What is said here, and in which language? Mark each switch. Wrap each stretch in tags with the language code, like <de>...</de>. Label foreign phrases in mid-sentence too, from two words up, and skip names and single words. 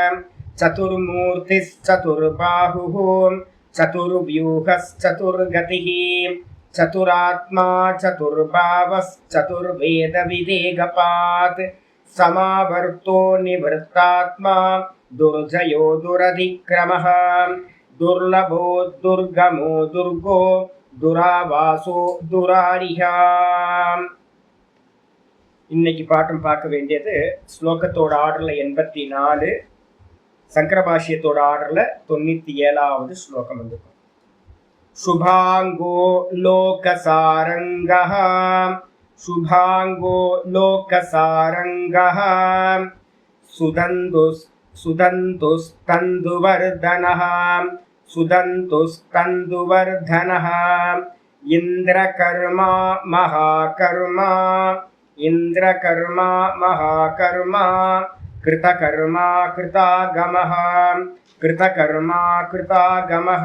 <sa>चतुर्मूर्तिश्चतुर्बाहुः चतुर्व्यूहश्चतुर्गतिः चतुरात्मा चतुर्भावश्चतुर्वेदविदेगपात् समावर्तो निवृत्तात्मा दुर्जयो दुरधिक्रमः दुर्लभो दुर्गमो दुर्गो दुरावासो दुरारिहा.</sa> <ta>இன்னைக்கு பாட்டம் பார்க்க வேண்டியது ஸ்லோகத்தோட ஆர்டர்ல 84, சங்கரபாஷ்யத்தோட ஆர்டர்ல 97வது ஸ்லோகம் வந்து.</ta> <sa>शुभांगो लोकसारंगः शुभांगो लोकसारंगः सुदन्तुस्तन्दुवर्धनः सुदन्तुस्तन्दुवर्धनः इन्द्रकर्मा महाकर्मा इन्द्रकर्मा महाकर्मा कृतकर्मा कृतागमः कृतकर्मा कृतागमः.</sa>